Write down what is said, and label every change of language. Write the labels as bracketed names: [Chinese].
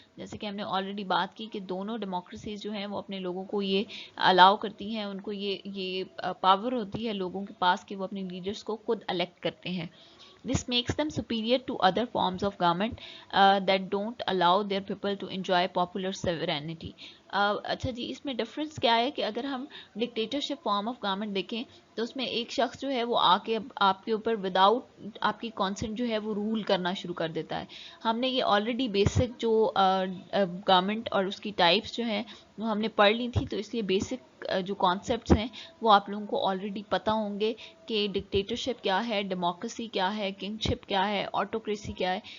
[Urdu] جیسے کہ ہم نے آلریڈی بات کی کہ دونوں ڈیموکریسیز جو ہیں وہ اپنے لوگوں کو یہ الاؤ کرتی ہیں, ان کو یہ پاور ہوتی ہے لوگوں کے پاس کہ وہ اپنے لیڈرز کو خود الیکٹ کرتے ہیں. [English] This makes them superior to other forms of government that don't allow their people to enjoy popular sovereignty. [Urdu] اچھا جی, اس میں ڈفرینس کیا ہے کہ اگر ہم ڈکٹیٹرشپ فارم آف گورنمنٹ دیکھیں تو اس میں ایک شخص جو ہے وہ آ کے آپ کے اوپر وداؤٹ آپ کی کانسنٹ جو ہے وہ رول کرنا شروع کر دیتا ہے. ہم نے یہ آلریڈی بیسک جو گورنمنٹ اور اس کی ٹائپس جو ہیں وہ ہم نے پڑھ لی تھی, تو اس لیے بیسک جو کانسیپٹس ہیں وہ آپ لوگوں کو آلریڈی پتہ ہوں گے کہ ڈکٹیٹرشپ کیا ہے, ڈیموکریسی کیا ہے, کنگشپ کیا ہے, آٹوکریسی کیا ہے.